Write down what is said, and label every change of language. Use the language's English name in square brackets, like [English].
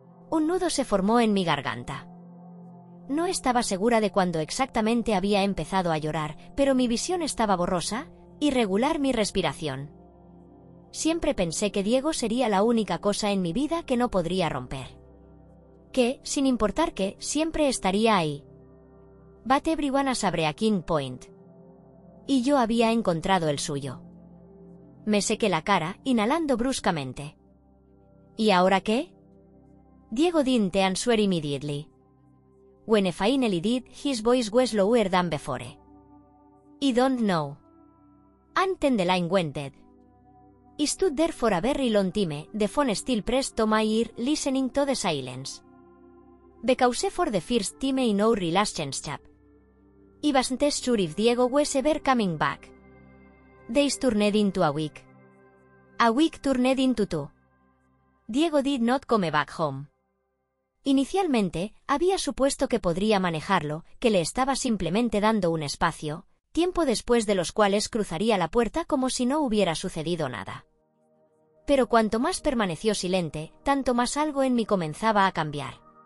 [Spanish] Un nudo se formó en mi garganta. No estaba segura de cuándo exactamente había empezado a llorar, pero mi visión estaba borrosa, irregular mi respiración. Siempre pensé que Diego sería la única cosa en mi vida que no podría romper. Que, sin importar qué, siempre estaría ahí. [English] But everyone has a breaking point. [Spanish] Y yo había encontrado el suyo. Me sequé la cara, inhalando bruscamente. ¿Y ahora qué? [English] Diego didn't answer immediately. When he finally did, his voice was lower than before. I don't know. And then the line went dead. I stood there for a very long time, the phone still pressed to my ear, listening to the silence. Because for the first time in our relationship, I wasn't sure if Diego was ever coming back. Days turned into a week. A week turned into 2. Diego did not come back home. [Spanish] Inicialmente, había supuesto que podría manejarlo, que le estaba simplemente dando un espacio, tiempo después de los cuales cruzaría la puerta como si no hubiera sucedido nada. Pero cuanto más permaneció silente, tanto más algo en mí comenzaba a cambiar.